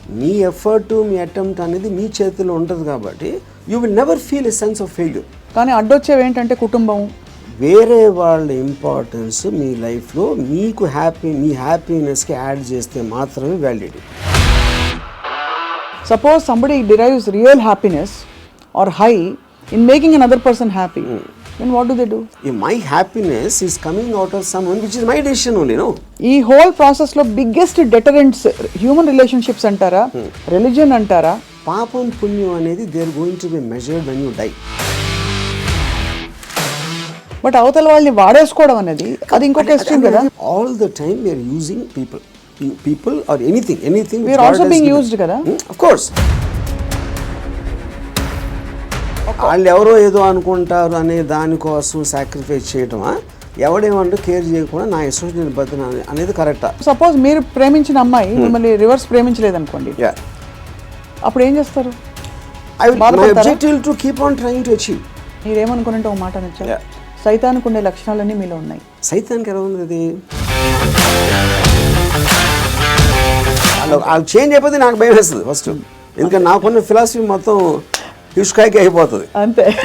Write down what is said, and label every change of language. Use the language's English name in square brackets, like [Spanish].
[Telugu] మీ effort, మీ attempt అనేది మీ చేతిలో ఉంటుంది కాబట్టి [English] You will never feel a sense of failure. [Telugu] కానీ అడ్డొచ్చేవి ఏంటంటే కుటుంబం, వేరే వాళ్ళ ఇంపార్టెన్స్ మీ లైఫ్లో మీకు మీ హ్యాపీనెస్కి యాడ్ చేస్తే మాత్రమే validity. [English] Suppose somebody derives real happiness or high in making another person happy, then what do they do? My happiness is coming out of someone which is my decision only, no? [Telugu] ఈ whole process లో [English] biggest deterrents [Telugu] human relationships అంటారా, religion అంటారా? పాపం పుణ్యం అనేది [English] They are going to be measured when you die. [Telugu] But అవతల వాళ్ళని వాడేసుకోవడం అనేది అది ఇంకొక ఎక్స్ట్రీమ్ కదా. [English] All the time we are using people or anything we are also being used kada. Of course. [Telugu] వాళ్ళు ఎవరో ఏదో అనుకుంటారు అనే దానికోసం సాక్రిఫైస్ చేయటమా, ఎవడేమంటూ కేర్ చేయకుండా నా ఇష్టం నేను బతున్నా అనేది కరెక్టా? సపోజ్ మీరు ప్రేమించిన అమ్మాయి మిమ్మల్ని రివర్స్ ప్రేమించలేదు అనుకోండి, అప్పుడు ఏం చేస్తారు? [English] My objective to keep on trying to achieve. [Telugu] మీరేమనుకుంటే ఒక మాట నచ్చారు, సైతానికి ఉండే లక్షణాలన్నీ మీలో ఉన్నాయి. సైతానికి ఎలా ఉంది అది? వాళ్ళు చేంజ్ అయిపోతే నాకు భయం వేస్తుంది ఫస్ట్, ఎందుకంటే నాకున్న ఫిలాసఫీ మొత్తం హిష్కాయకి అయిపోతుంది అంతే.